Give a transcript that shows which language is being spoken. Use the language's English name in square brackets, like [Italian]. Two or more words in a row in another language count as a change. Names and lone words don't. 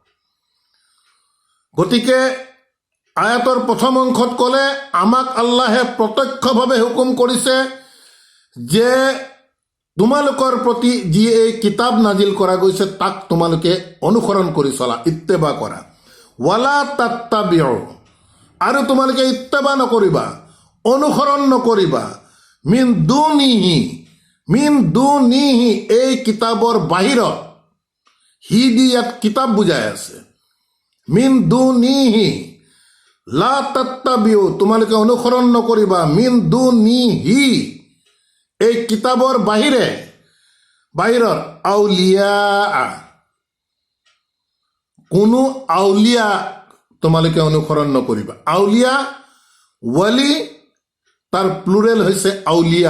[Assamese] গতিকে আয়াতৰ প্ৰথম অংশত ক'লে আমাক আল্লাহে প্ৰত্যক্ষভাৱে হুকুম কৰিছে যে তোমালোকৰ প্ৰতি যি এই কিতাপ নাজিল কৰা গৈছে তাক তোমালোকে অনুসৰণ কৰি চলা, ইত্তেবা কৰা। [Arabic] ولا تتبعوا, [Assamese] আৰু তোমালোকে ইত্তেবা নকৰিবা, অনুসৰণ নকৰিবা, [Arabic] من دونه, [Assamese] এই কিতাপৰ বাহিৰত। হি দি ইয়াত কিতাপ বুজাই আছে। [Arabic] من دونه، لا تتبعوا, [Assamese] তোমালোকে অনুসৰণ নকৰিবা, [Arabic] من دونه, [Assamese] এই কিতাপৰ বাহিৰত আউলিয়া, কোনো আউলিয়া তোমালোকে অনুসৰণ নকৰিবা। আউলিয়া, ৱালি, তাৰ প্লুৰেল হৈছে আউলিয়া।